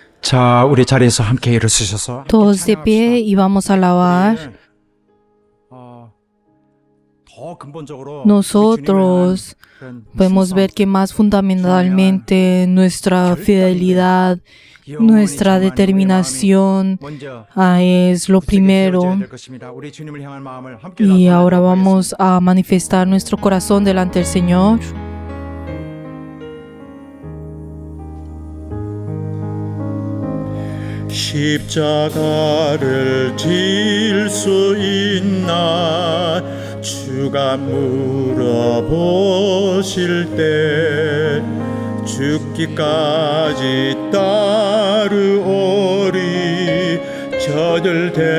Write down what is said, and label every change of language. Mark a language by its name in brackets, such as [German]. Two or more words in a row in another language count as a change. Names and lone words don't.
[Korean] 자, 우리 자리에서 함께 일어서셔서 [Spanish] Todos de pie y vamos a alabar. [Korean] 더 근본적으로 [Spanish] Nosotros podemos ver que más fundamentalmente nuestra fidelidad, nuestra determinación es lo primero. Y ahora vamos a manifestar nuestro corazón delante del Señor. [Korean] 십자가를 질 수 있나 주가 물어보실 때 죽기까지 따르오리 저들